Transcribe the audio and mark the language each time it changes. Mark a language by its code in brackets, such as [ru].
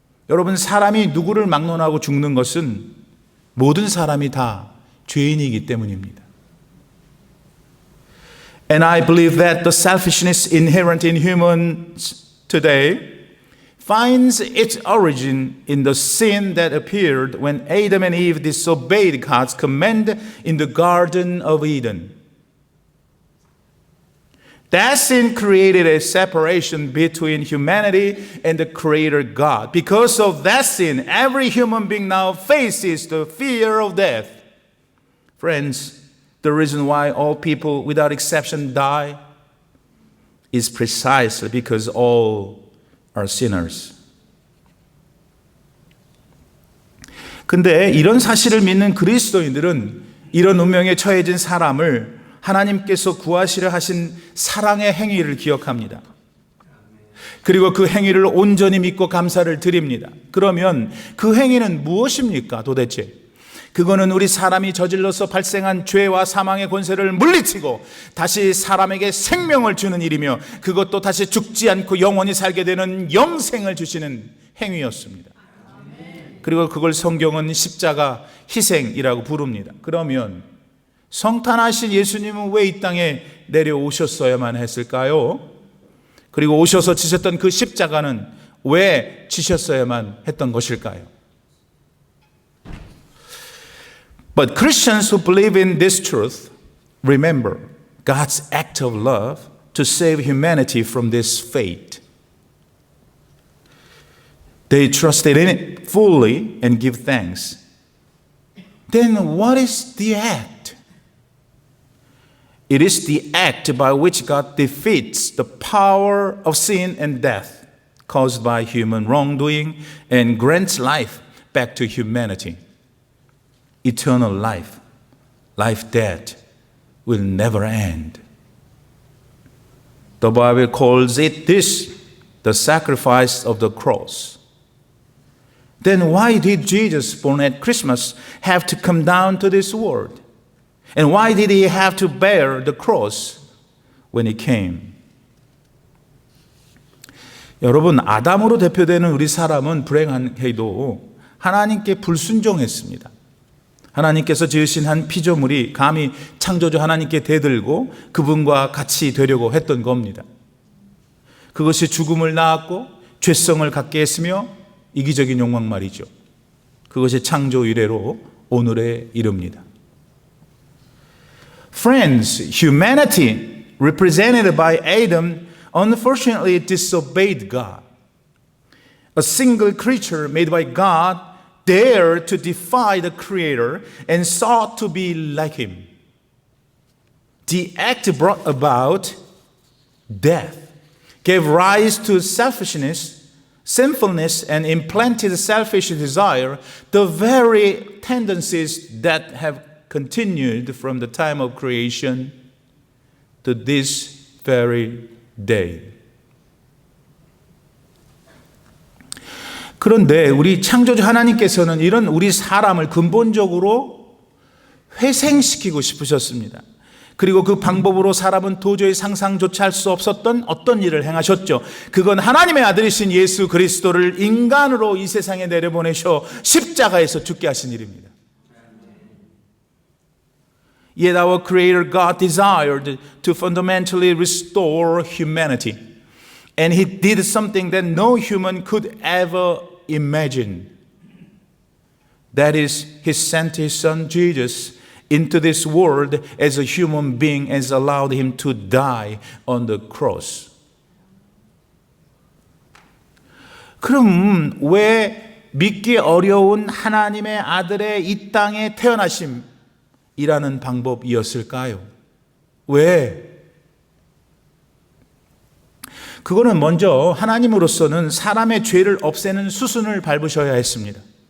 [ko] 여러분, 사람이 누구를 막론하고 죽는 것은 모든 사람이 다 죄인이기 때문입니다. [en] And I believe that the selfishness inherent in humans today finds its origin in the sin that appeared when Adam and Eve disobeyed God's command in the Garden of Eden. That sin created a separation between humanity and the Creator God. Because of that sin, every human being now faces the fear of death. Friends, the reason why all people without exception die is precisely because all are sinners. [ko] 근데 이런 사실을 믿는 그리스도인들은 이런 운명에 처해진 사람을 하나님께서 구하시려 하신 사랑의 행위를 기억합니다. 그리고 그 행위를 온전히 믿고 감사를 드립니다. 그러면 그 행위는 무엇입니까 도대체? 그거는 우리 사람이 저질러서 발생한 죄와 사망의 권세를 물리치고 다시 사람에게 생명을 주는 일이며 그것도 다시 죽지 않고 영원히 살게 되는 영생을 주시는 행위였습니다. 그리고 그걸 성경은 십자가 희생이라고 부릅니다. 그러면 성탄하신 예수님은 왜 이 땅에 내려오셨어야만 했을까요? 그리고 오셔서 지셨던 그 십자가는 왜 지셨어야만 했던 것일까요? [en] But Christians who believe in this truth remember God's act of love to save humanity from this fate. They trusted in it fully and give thanks. Then what is the act? It is the act by which God defeats the power of sin and death caused by human wrongdoing and grants life back to humanity. Eternal life, life that will never end. The Bible calls it this, the sacrifice of the cross. Then why did Jesus, born at Christmas, have to come down to this world? And why did he have to bear the cross when he came? [ko] 여러분, 아담으로 대표되는 우리 사람은 불행한 해도 하나님께 불순종했습니다. 하나님께서 지으신 한 피조물이 감히 창조주 하나님께 대들고 그분과 같이 되려고 했던 겁니다. 그것이 죽음을 낳았고 죄성을 갖게 했으며 이기적인 욕망 말이죠. 그것이 창조 이래로 오늘에 이릅니다. [en] Friends, humanity represented by Adam unfortunately disobeyed God. A single creature made by God dared to defy the Creator and sought to be like Him. The act brought about death, gave rise to selfishness, sinfulness, and implanted selfish desire, the very tendencies that have continued from the time of creation to this very day. [ko] 그런데 우리 창조주 하나님께서는 이런 우리 사람을 근본적으로 회생시키고 싶으셨습니다. 그리고 그 방법으로 사람은 도저히 상상조차 할 수 없었던 어떤 일을 행하셨죠. 그건 하나님의 아들이신 예수 그리스도를 인간으로 이 세상에 내려보내셔 십자가에서 죽게 하신 일입니다. [en] Yet our Creator God desired to fundamentally restore humanity. And He did something that no human could ever imagine. That is, He sent His Son Jesus into this world as a human being and allowed Him to die on the cross. [ko] 그럼 왜 믿기 어려운 하나님의 아들의 이 땅에 태어나심이라는 방법이었을까요? 왜? 그거는 먼저 하나님으로서는 사람의 죄를 없애는 수순을 밟으셔야 했습니다.